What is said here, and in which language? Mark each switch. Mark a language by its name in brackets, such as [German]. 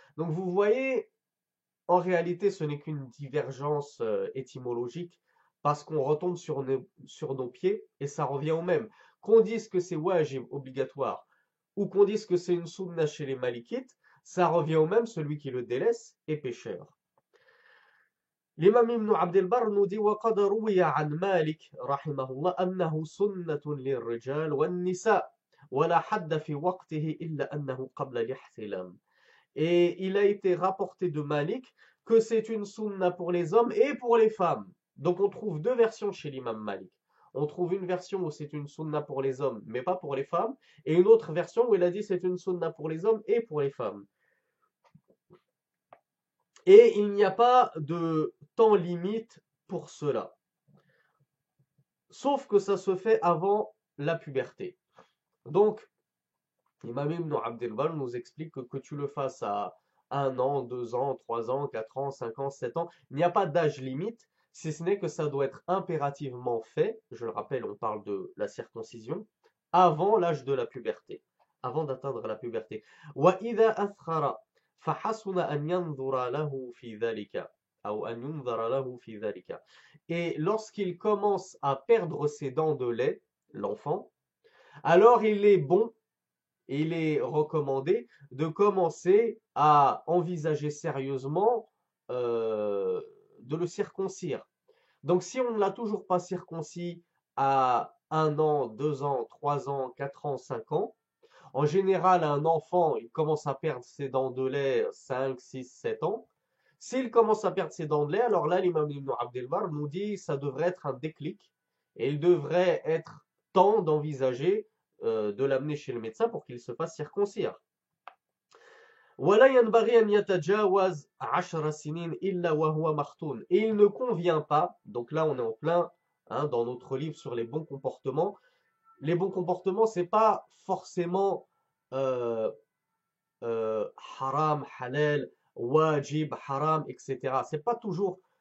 [French] Donc vous voyez, en réalité, ce n'est qu'une divergence étymologique, parce qu'on retombe sur nos pieds, et ça revient au même. Qu'on dise que c'est wajib, obligatoire, ou qu'on dise que c'est une sunna chez les Malikites, ça revient au même, celui qui le délaisse est pécheur. [Arabic] الإمام ابن عبد البر نودي وقد روي عن مالك رحمه الله أنه سنة للرجال والنساء ولا حد في وقته إلا أنه قبل الاحتلام. [French] Et il a été rapporté de Malik que c'est une sunna pour les hommes et pour les femmes. Donc on trouve deux versions chez l'imam Malik. On trouve une version où c'est une sunna pour les hommes mais pas pour les femmes, et une autre version où il a dit c'est une sunna pour les hommes et pour les femmes. Et il n'y a pas de temps limite pour cela. Sauf que ça se fait avant la puberté. Donc, Imam Ibn Abdel Bar nous explique que tu le fasses à 1 an, 2 ans, 3 ans, 4 ans, 5 ans, 7 ans, il n'y a pas d'âge limite, si ce n'est que ça doit être impérativement fait, je le rappelle, on parle de la circoncision, avant l'âge de la puberté, avant d'atteindre la puberté. [Arabic] وَإِذَا أَثْخَرَ فَحَسُنَ أَنْ يَنْظُرَ لَهُ فِي ذَلِكَ أو أن ينظر له في ذلك. [French] Et lorsqu'il commence à perdre ses dents de lait, l'enfant, alors il est bon et il est recommandé de commencer à envisager sérieusement de le circoncire. Donc si on ne l'a toujours pas circoncis à 1 an, 2 ans, 3 ans, 4 ans, 5 ans, en général, un enfant, il commence à perdre ses dents de lait 5, 6, 7 ans. S'il commence à perdre ses dents de lait, alors là, l'imam Ibn Abdel Bar nous dit que ça devrait être un déclic et il devrait être temps d'envisager de l'amener chez le médecin pour qu'il se fasse circoncire. [Arabic] ولا ينبغي أن يتجاوز 10 سنين إلا وهو مختون. [French] Et il ne convient pas, donc là on est en plein dans notre livre sur les bons comportements. Les bons comportements, c'est pas forcément euh, haram, halal, wajib, haram, etc. C'est pas toujours